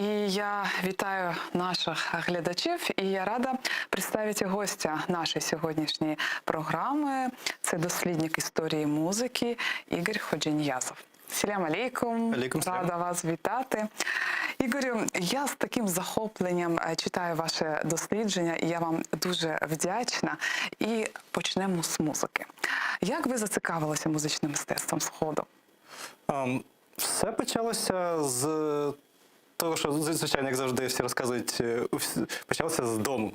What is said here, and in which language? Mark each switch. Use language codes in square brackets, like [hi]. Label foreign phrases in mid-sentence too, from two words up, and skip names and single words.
[uk] я вітаю наших глядачів, і я рада представити гостя нашої сьогоднішньої програми. Це дослідник історії музики Ігор Ходжаньязов. [ar] سلام عليكم, عليكم سلام. [uk] рада вас вітати. Ігорю, я з таким захопленням читаю ваше дослідження, і я вам дуже вдячна. І почнемо з музики. Як ви зацікавилися музичним мистецтвом Сходу? Все почалося з того, що, звичайно, як завжди всі розказують, почалося з дому.